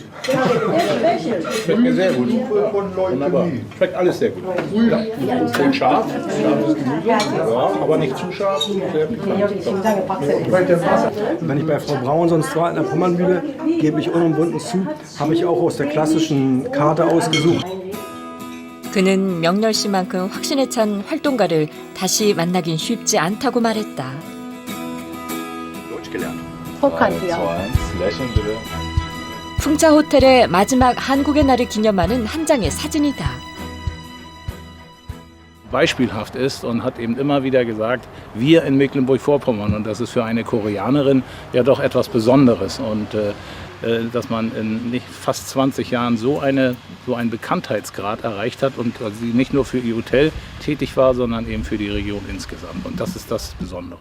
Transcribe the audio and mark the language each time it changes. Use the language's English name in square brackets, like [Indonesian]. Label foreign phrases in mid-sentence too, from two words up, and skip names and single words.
[German] Schmeckt mir sehr gut. Wunderbar. Schmeckt alles sehr gut. Ja. Schön scharf, scharfes Gemüse, ja, aber nicht zu scharf. Wenn ich bei Frau Braun sonst war in der Pommernmühle, gebe ich unumwunden zu, habe ich auch aus der klassischen Karte ausgesucht. [Korean] 그는 명렬 씨만큼 확신에 찬 활동가를 다시 만나긴 쉽지 않다고 말했다. 풍차 호텔의 마지막 한국의 날을 기념하는 한 장의 사진이다. [German] Beispielhaft ist und hat eben immer wieder gesagt, wir in Mecklenburg-Vorpommern, und das ist für eine Koreanerin ja doch etwas Besonderes, und dass man in nicht fast 20 Jahren so einen Bekanntheitsgrad erreicht hat und sie nicht nur für ihr Hotel tätig war, sondern eben für die Region insgesamt, und das ist das Besondere.